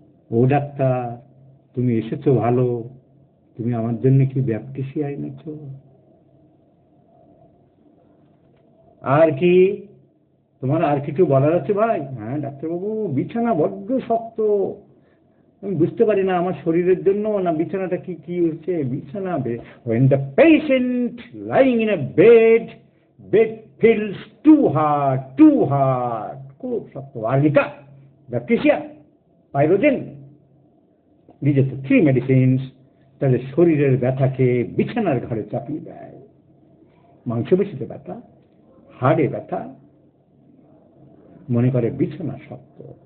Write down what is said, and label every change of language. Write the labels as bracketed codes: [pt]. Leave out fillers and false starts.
[bn] ও doctor, তুমি এসেছো ভালো, তুমি আমার জন্য কি ব্যাপটিসিয়া এনেছো? আর কি তোমার আর কিছু বলার আছে ভাই? হ্যাঁ ডাক্তারবাবু, বিছানা বড্ড শক্ত, আমি বুঝতে পারি না আমার শরীরের জন্য না বিছানাটা কি কি হচ্ছে। [en] বিছানা, when the patient lying in a bed feels too hard, [bn] খুব শক্ত। Arnica, baptisia, pyrogen, [en] these are the three medicines [bn] তাদের শরীরের ব্যথাকে বিছানার ঘরে চাপিয়ে দেয়। মাংসপেশিতে ব্যথা, হাড়ে ব্যথা, মনে করে বিছানা শক্ত।